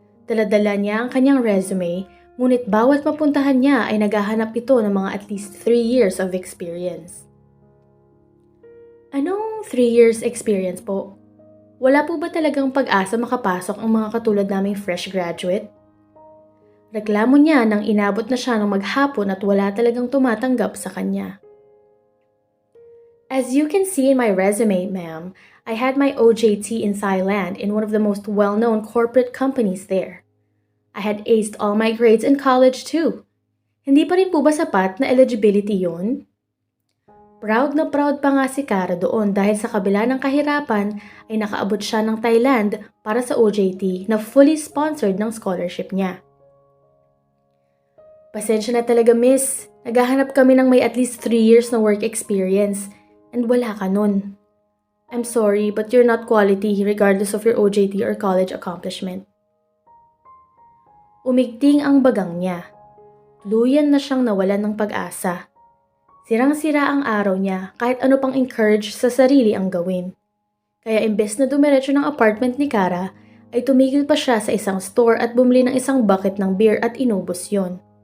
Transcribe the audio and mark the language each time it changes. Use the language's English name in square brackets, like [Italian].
[Filipino] Dala-dala niya ang kanyang resume, ngunit bawat mapuntahan niya ay naghahanap ito ng mga [English] at least 3 years of experience. [Filipino] Anong 3 years experience po? Wala po ba talagang pag-asa makapasok ang mga katulad naming fresh graduate? Reklamo niya nang inabot na siya ng maghapon at wala talagang tumatanggap sa kanya. [English] As you can see in my resume, ma'am, I had my OJT in Thailand in one of the most well-known corporate companies there. I had aced all my grades in college too. [Filipino] Hindi pa rin po ba sapat na eligibility yon? Proud na proud pa nga si Kara doon dahil sa kabila ng kahirapan ay nakaabot siya ng Thailand para sa OJT na fully sponsored ng scholarship niya. Pasensya na talaga miss, naghahanap kami ng may at least 3 years na work experience and wala ka nun. [English] I'm sorry but you're not quality regardless of your OJT or college accomplishment. [Filipino] Umigting ang bagang niya. Tuluyan na siyang nawalan ng pag-asa. Sirang-sira ang araw niya kahit ano pang encourage sa sarili ang gawin. Kaya imbes na dumiretso ng apartment ni Kara, ay tumigil pa siya sa isang store at bumili ng isang bucket ng beer at inubos yon.